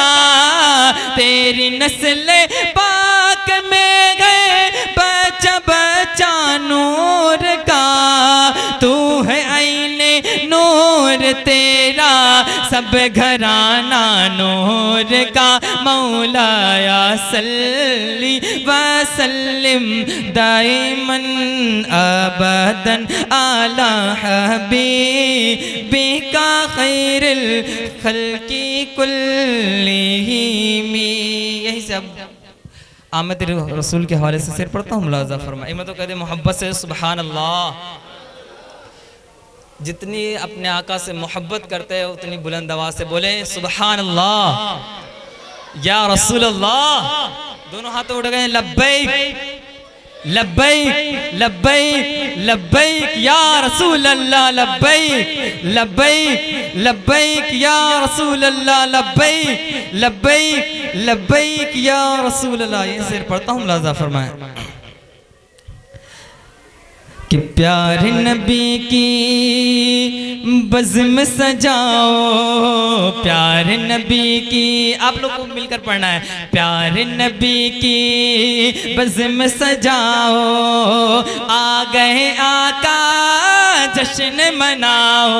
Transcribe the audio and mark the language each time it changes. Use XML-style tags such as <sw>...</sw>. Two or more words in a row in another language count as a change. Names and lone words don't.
<hi>तेरी नस्ल पाक में गए बच्चा बच्चा नूर का। तू है आईने नूर तेरा सब घराना नूर का।</hi> <ar>مولاي صل وسلم دائما أبدا على حبيبك خير الخلق كلهم.</ar> <hi>यही सब आमद रसूल के हवाले से शेर पढ़ता हूँ, मुलाजा फरमाए। मैं तो कहते मोहब्बत से</hi> <ar>سبحان الله.</ar> <hi>जितनी अपने आका से मोहब्बत करते हैं उतनी बुलंद आवाज से बोले</hi> <ar>سبحان الله يا رسول الله.</ar> <hi>दोनों हाथ उठ गए।</hi> <ar>لبيك لبيك لبيك لبيك يا رسول الله. لبيك لبيك لبيك يا رسول الله. لبيك لبيك لبيك يا رسول الله.</ar> <hi>ये शेर पढ़ता हूँ, मुलाजा फरमाए। कि प्यारे नबी की बज़्म सजाओ, प्यारे नबी की, आप लोग को मिलकर पढ़ना है। प्यारे नबी की बज़्म सजाओ, आ गए आका जश्न मनाओ।</hi>